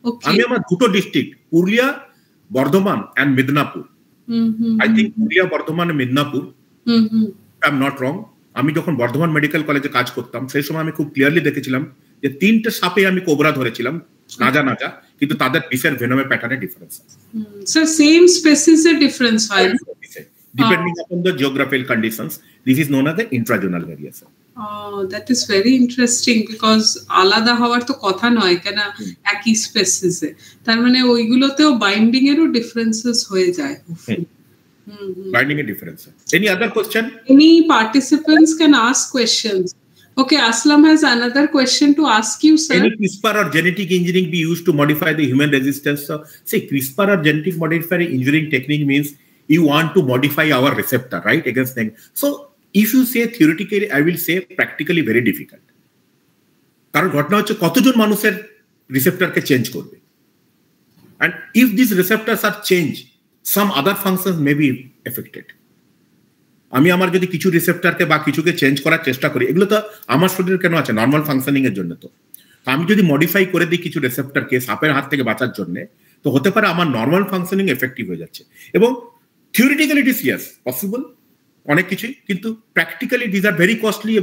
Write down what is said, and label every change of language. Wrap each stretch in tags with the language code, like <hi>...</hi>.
<bn>আমি আমার দুটো</bn> <en>District, Purulia, Bardhaman and Midnapore, I think Purulia, Bardhaman, Midnapore, I am not wrong.</en> <bn>আমি যখন বর্ধমান মেডিকেল কলেজে কাজ করতাম সেই সময় আমি খুব ক্লিয়ারলি দেখেছিলাম যে 3টে সাপে আমি কোবরা ধরেছিলাম, নাজা, কিন্তু তাদের বিষের ভেনমের প্যাটার্নে ডিফারেন্স আছে।</bn> <en>So same species এর difference হয়, depending upon the geographical conditions. This is known as the intrazonal variation. Oh, that is very interesting because</en> <bn>আলাদা হওয়ার তো কথা নয় কেন, একই স্পেসিস এ, তার মানে ওইগুলোতেও বাইন্ডিং এরও ডিফারেন্সেস হয়ে যায়।</bn> <en>Binding a difference. Any other question? Any participants can ask questions. Okay, Aslam has another question to ask you, sir. Any CRISPR or genetic engineering be used to modify the human resistance? So, say CRISPR or genetic modifier engineering technique means you want to modify our receptor, right, against things. So, if you say theoretically, I will say practically very difficult.</en> <bn>কারণ ঘটনা হচ্ছে কতজন মানুষের রিসেপ্টরকে change করবে,</bn> <en>and if these receptors are changed, some other functions may be affected.</en> <bn>আমি আমার যদি কিছু রিসেপ্টরকে বা কিছুকে চেঞ্জ করার চেষ্টা করি, এগুলো তো আমার শরীরে কেন আছে, নর্মাল ফাংশনিং এর জন্য। তো আমি যদি মডিফাই করে দিই কিছু রিসেপ্টরকে সাপের হাত থেকে বাঁচার জন্য, তো হতে পারে আমার নর্মাল ফাংশনিং এফেক্টিভ হয়ে যাচ্ছে।</bn> <en>এবং theoretically it is yes possible</en> <bn>অনেক কিছুই,</bn> <en>কিন্তু practically this are very costly.</en>